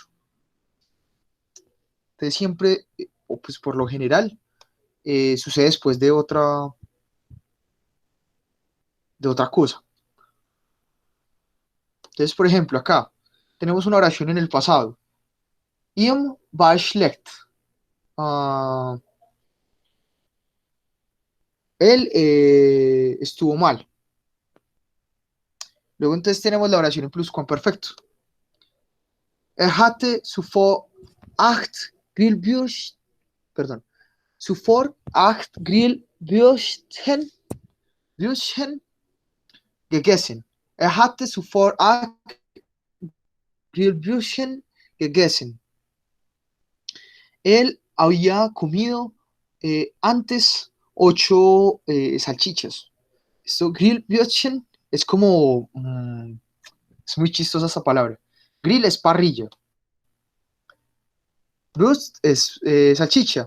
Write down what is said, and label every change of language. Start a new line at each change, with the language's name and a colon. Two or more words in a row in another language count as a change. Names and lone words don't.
Spanish: Entonces, siempre, o pues por lo general, sucede después de otra cosa. Entonces, por ejemplo, acá tenemos una oración en el pasado.
German: Ihm war schlecht.
Spanish: Ah, él estuvo mal. Luego entonces tenemos la oración en pluscuamperfecto.
German: Hatte zuvor acht Grillwürst, perdón, zuvor acht Würstchen gegessen. Hatte zuvor acht Grillwürstchen gegessen.
Spanish: Él había comido antes 8 salchichas. Esto, Grillwürstchen, es como, es muy chistosa esta palabra. Grill es parrilla. Wurst es salchicha.